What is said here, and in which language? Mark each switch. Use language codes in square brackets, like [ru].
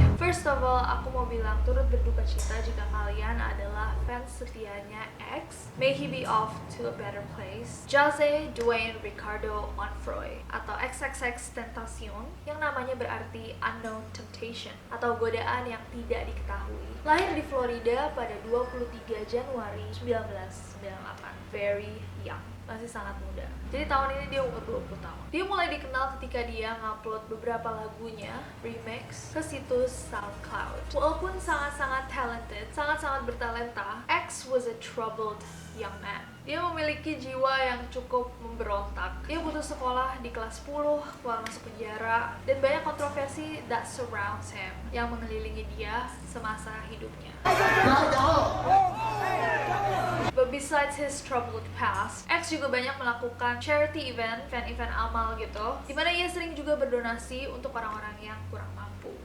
[en] First of all, [id] aku mau bilang turut berduka cita jika kalian adalah fans setianya X. [en] May he be off to a better place. [id] Jose Dwayne Ricardo Onfroy atau XXXTentacion, yang namanya berarti [en] unknown temptation [id] atau godaan yang tidak diketahui. Lahir di Florida pada 23 Januari 1998. [en] Very young, [id] masih sangat muda. Jadi tahun ini dia umur 20 tahun. Dia mulai dikenal ketika dia ngupload beberapa lagunya remix ke situs SoundCloud. Walaupun sangat-sangat [en] talented, [id] sangat-sangat bertalenta, [en] X was a troubled young man. [id] Dia memiliki jiwa yang cukup memberontak. Dia putus sekolah di kelas 10, keluar masuk penjara, dan banyak kontroversi [en] that surrounds him [id] yang mengelilingi dia semasa hidupnya. [en] But besides his troubled past, [id] X juga banyak melakukan [en] charity event [id] amal gitu, dimana ia sering juga berdonasi untuk orang-orang yang kurang mampu.